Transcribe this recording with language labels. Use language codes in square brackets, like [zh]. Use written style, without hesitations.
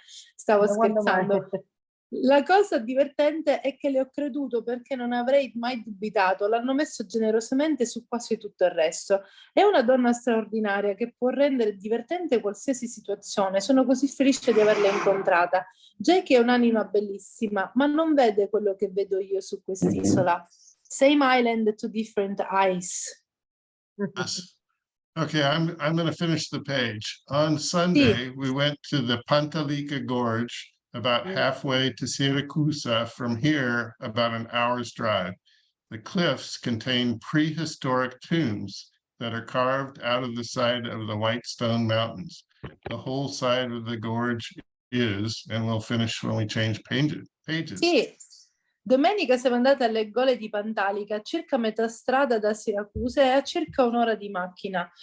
[it] Stavo scherzando. La cosa divertente è che le ho creduto perché non avrei mai dubitato, l'hanno messo generosamente su quasi tutto il resto. È una donna straordinaria che può rendere divertente qualsiasi situazione, sono così felice di averla incontrata. Jackie è un'anima bellissima, ma non vede quello che vedo io su quest'isola. [en] Same island to different eyes. Yes. Okay, I'm going to finish the page. On Sunday, we went to the Pantalica Gorge, about halfway to Siracusa. From here, about an hour's drive. The cliffs contain prehistoric tombs that are carved out of the side of the white stone mountains. The whole side of the gorge is, and we'll finish when we change pages. [it] Sì. Domenica siamo andati alle Gole di Pantalica, a circa metà strada da Siracusa e a circa un'ora di macchina.